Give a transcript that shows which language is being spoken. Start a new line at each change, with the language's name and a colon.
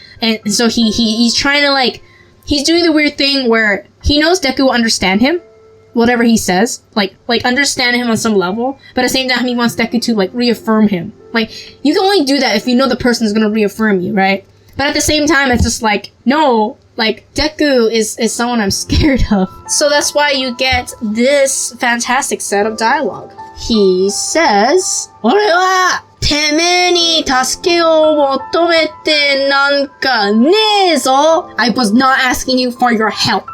English: And so he's trying to like, he's doing the weird thing where he knows Deku will understand him, whatever he says, like understand him on some level, but at the same time he wants Deku to like reaffirm him. Like, you can only do that if you know the person is gonna reaffirm you, right? But at the same time, it's just like, no, like Deku is someone I'm scared of. So that's why you get this fantastic set of dialogue. He says,
Japanese: 俺はてめえに助けを求めてなんかねえぞ.
English: I was not asking you for your help.